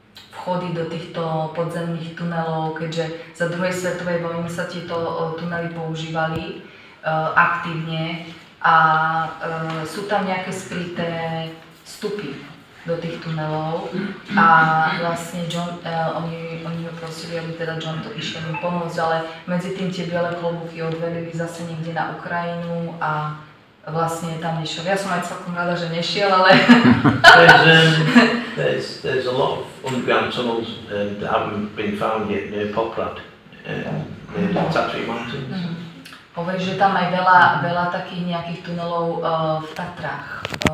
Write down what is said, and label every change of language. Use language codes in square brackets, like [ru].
[sk] vchody do týchto podzemných tunelov, keďže za druhej svetovej vojny sa tieto tunely používali aktívne a sú tam nejaké skryté vstupy do tých tunelov a vlastne oni ho prosili, aby teda John to išiel im pomôcť, ale medzi tým tie biele klobúky odvelili zase niekde na Ukrajinu a vlastne tam nešiel. Ja som aj celkom rada, že nešiel, ale... [en] There's a lot of underground tunnels that haven't been found yet near Poprad, near the Tatry Mountains. [sk] Hovorí, že tam aj veľa takých nejakých tunelov v Tatrách.